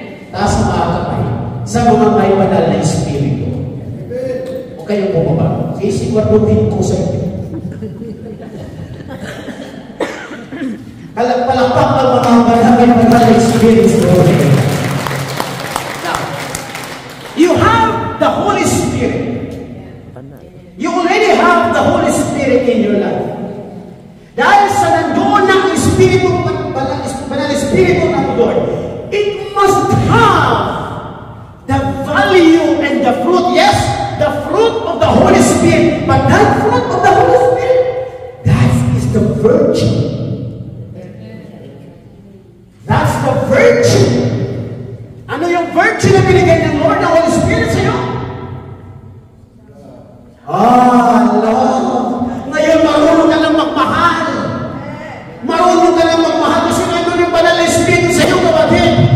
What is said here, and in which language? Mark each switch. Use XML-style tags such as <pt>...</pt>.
<tl>Taas ang mga kamay sa mga may banal na Espiritu. O kayo bumaba. Sisiguraduhin ko sa inyo. Palakpak ang mga banal na Espiritu.</tl> <en>Now, you have the Holy Spirit. You already have the Holy Spirit in your life.</en> <tl>Dahil sa nandoon ng Espiritu, banal Espiritu ng Lord,</tl> <en>it must have the value and the fruit. Yes, the fruit of the Holy Spirit. But that fruit of the Holy Spirit, that is the virtue. That's the virtue.</en> <tl>Ano yung virtue na binigay ng Lord, ng Holy Spirit sa iyo? Love. Ngayon, marunong ka lang magmahal. Marunong ka lang magmahal kasi nandun yung banal na Espiritu sa iyo, kapatid.</tl>